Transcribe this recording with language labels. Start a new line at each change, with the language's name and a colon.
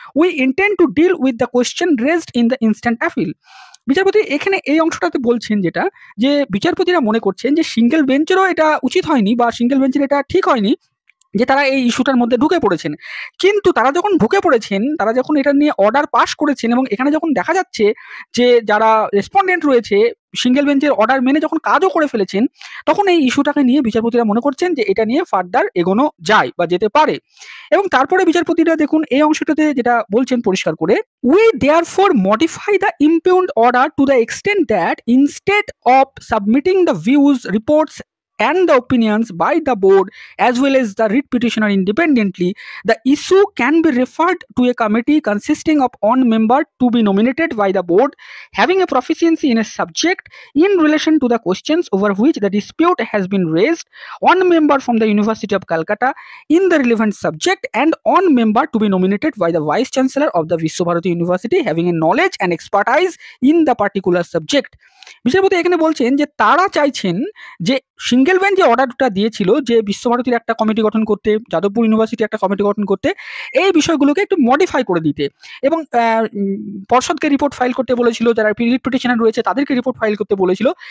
English: We intend to deal with the question raised in the instant appeal.
Bangla: বিচারপতি এখানে এই অংশটাতে বলছেন যেটা যে বিচারপতিরা মনে করছেন যে সিঙ্গেল বেঞ্চেরও এটা উচিত হয়নি বা সিঙ্গেল বেঞ্চের এটা ঠিক হয়নি যে তারা এই ইস্যুটার মধ্যে ঢুকে পড়েছেন। কিন্তু তারা যখন ঢুকে পড়েছেন, তারা যখন এটা নিয়ে অর্ডার পাস করেছেন এবং এখানে যখন দেখা যাচ্ছে যে যারা রেসপন্ডেন্ট রয়েছে সিঙ্গেল বেঞ্চের অর্ডার মেনে যখন কাজও করে ফেলেছেন, তখন এই ইস্যুটাকে নিয়ে বিচারপতিরা মনে করছেন যে এটা নিয়ে ফার্দার এগোনো যায় বা যেতে পারে। এবং তারপরে বিচারপতিরা দেখুন এই অংশটাতে যেটা বলছেন পরিষ্কার করে,
English: We therefore modify the impugned order to the extent that instead of submitting the views reports and the opinions by the board as well as the writ petitioner independently, the issue can be referred to a committee consisting of one member to be nominated by the board having a proficiency in a subject in relation to the questions over which the dispute has been raised, one member from the University of Calcutta in the relevant subject and one member to be nominated by the vice chancellor of the Vishwabharati University having a knowledge and expertise in the particular subject.
Bangla: বিচারপতি এখানে বলছেন যে তারা চাইছেন যে single bench যে অর্ডারটা দিয়েছিল যে বিশ্বভারতীর একটা কমিটি গঠন করতে, যাদবপুর ইউনিভার্সিটি একটা কমিটি গঠন করতে, এই বিষয়গুলোকে একটু মডিফাই করে দিতে এবং পর্ষদকে রিপোর্ট ফাইল করতে বলেছিল, যারা রিট পিটিশনার রয়েছে তাদেরকে রিপোর্ট ফাইল করতে বলেছিল।